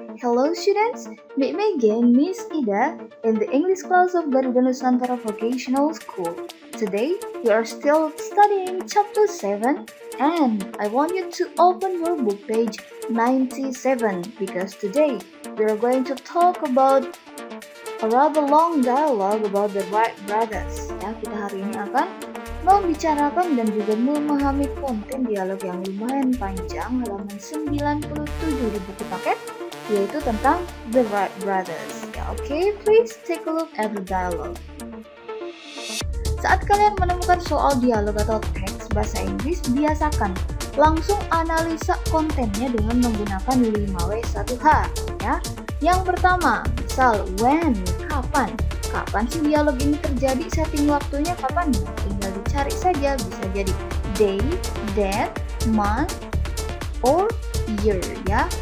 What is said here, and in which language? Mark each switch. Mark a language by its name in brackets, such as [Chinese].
[English] Hello students, meet me again Miss Ida in the English class of Garuda Nusantara Vocational School. Today we are still studying chapter 7 and I want you to open your book page 97 because today we are going to talk about a rather long dialogue about the Wright brothers. [Indonesian] Ya, kita hari ini akan membicarakan dan juga memahami konten dialog yang lumayan panjang halaman 97 di buku paket, yaitu tentang The Wright Brothers. [English] Ya, oke, please take a look at the dialogue. [Indonesian] Saat kalian menemukan soal dialog atau teks bahasa Inggris, biasakan langsung analisa kontennya dengan menggunakan 5W1H. Ya. Yang pertama, misal when, kapan. Kapan sih dialog ini terjadi? Setting waktunya kapan? Tinggal dicari saja, bisa jadi [English] day, date, month, or year [Indonesian] ya.